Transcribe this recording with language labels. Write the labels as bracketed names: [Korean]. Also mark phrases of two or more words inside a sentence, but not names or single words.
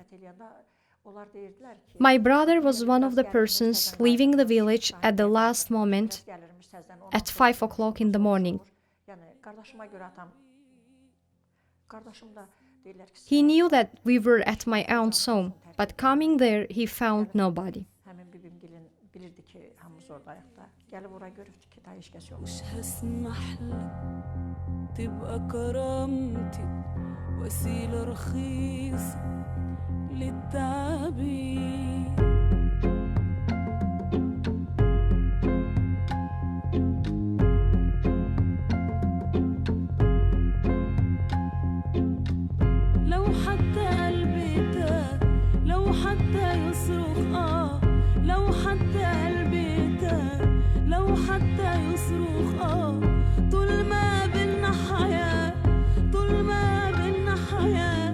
[English] My brother was one of the persons leaving the village at the last moment at 5 o'clock in the morning. He knew that we were at my aunt's home, but coming there, he found nobody. [Azerbaijani] Bilirdi ki hamımız oradayıq da. Gəlib ora görübdü ki, daha heç kəs yox. [Arabic] مش هسمح لك تبقى كرامتي وسيلة رخيصة للتعبير. لو حتى قلبي تاه، لو حتى يصرخ لو حتى قلبي تاه، لو حتى يصرخ طول ما بينا حياة، طول ما بينا حياة.